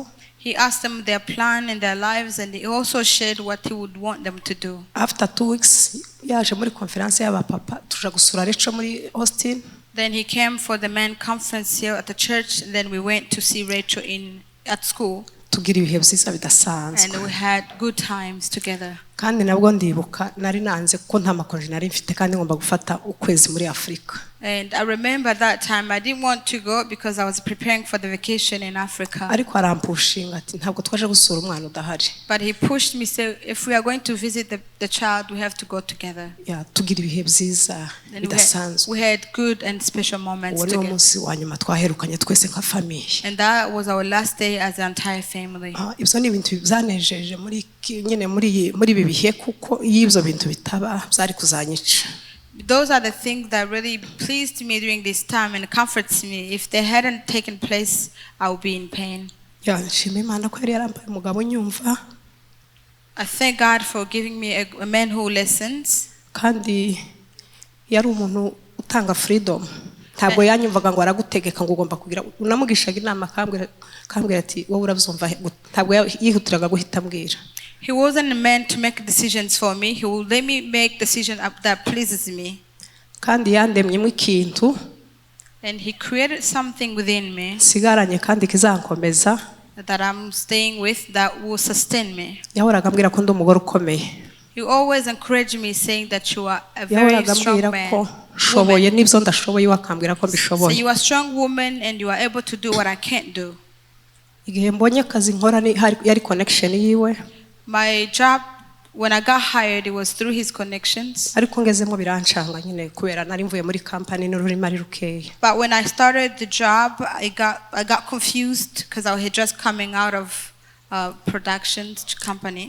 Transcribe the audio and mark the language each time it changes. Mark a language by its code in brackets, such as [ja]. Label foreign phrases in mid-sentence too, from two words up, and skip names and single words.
[en] He asked them their plan in their lives and he also shared what he would want them to do. [rw] After 2 weeks yaje muri conference y'aba papa tuja gusura Rachel muri Austin. [en] Then he came for the men conference here at the church and then we went to see Rachel at school. [rw] Tugira ibihe byiza bidasanzwe. [en] And we had good times together. [rw] Kandi nabwo ndibuka nari nanze ko nta makonje nari mfite kandi ngomba gufata ukwezi muri Afrika. [en] And I remember that time I didn't want to go because I was preparing for the vacation in Africa. [rw] ariko arampushinga ati ntabwo twaje gusura umwana udahari. [en] But he pushed me, say, if we are going to visit the child, we have to go together. [rw] Tugira ibihe byiza [en] And [rw] bidasanzwe. [en] we had good and special moments [rw] uwo ni [en] together. [rw] umunsi wa nyuma twaherukanye twese nka famiye. [en] And that was our last day as an entire family. [rw] Ibyo ni ibintu byanejeje muri ibi bihe kuko iyo ibyo bintu bitaba byari kuzanyica. [en] Those are the things that really pleased me during this time and comforts me. If they hadn't taken place, I would be in pain. [rw] Nshima Imana ko yari yarambaye umugabo nyumva. [en] I thank God for giving me a man who listens. [rw] Kandi yari umuntu utanga freedom. Ntabwo yanyumvaga ngo aragutegeka ngo ugomba kugira. Unamugishaga inama kambwira ati wowe urabyumva. Ntabwo yihutiraga guhita mbwira. [en] He wasn't meant to make decisions for me. He will let me make decisions that pleases me. [rw] Kandi yandemyemo ikintu. [en] And he created something within me. [rw] Sigaranye kandi kizankomeza. [en] That I'm staying with that will sustain me. [rw] Yahoraga ambwira ko ndi umugore ukomeye. [en] He always encouraged me saying that you are a very strong man. [rw] Shoboye nibyo ndashoboye wakambwira ko mbishoboye. [en] So you are a strong woman and you are able to do what I can't do. [rw] Igihe mbonye akazi nkora yari connection yiwe. [en] My job, when I got hired, it was through his connections. [rw] Ariko ngezemo birancanga nyine kubera nari mvuye muri company n'ururimi ari rukeya. [en] But when I started the job, I got confused because I had just coming out of production company.